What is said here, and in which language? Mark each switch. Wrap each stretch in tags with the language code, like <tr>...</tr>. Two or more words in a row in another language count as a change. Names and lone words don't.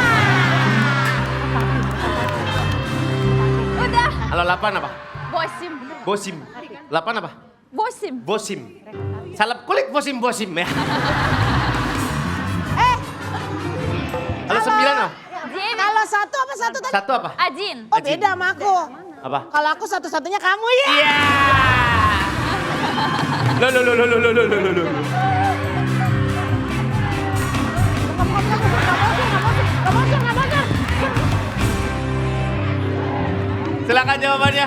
<id>Udah. Kalau 8 apa? Bosim. Bosim. 8 apa? Bosim. Bosim. Salap kulit bosim ya. Kalau 9 apa? Jim. Kalau satu apa satu tadi? 1 apa? Ajin. Oh Ajin. beda sama aku. Apa? Kalau aku satu-satunya kamu ya. Iya. Loh. Silakan jawabannya.</id>